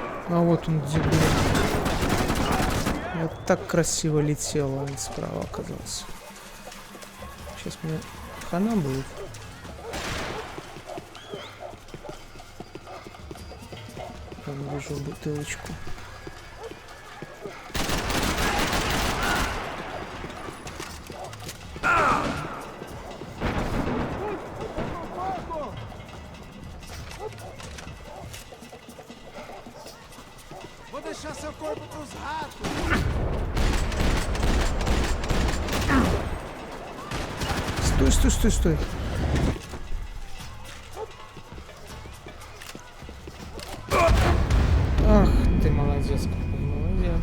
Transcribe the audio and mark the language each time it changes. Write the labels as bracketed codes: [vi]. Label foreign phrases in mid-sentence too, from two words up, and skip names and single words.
[ru] А вот он где был. Вот так красиво летел, он справа оказался. Сейчас мне хана будет. Я вижу бутылочку. [pt] Vou deixar seu corpo pros ratos. [ru] Стой, стой, стой, стой. Ах, ты молодец, какой молодец.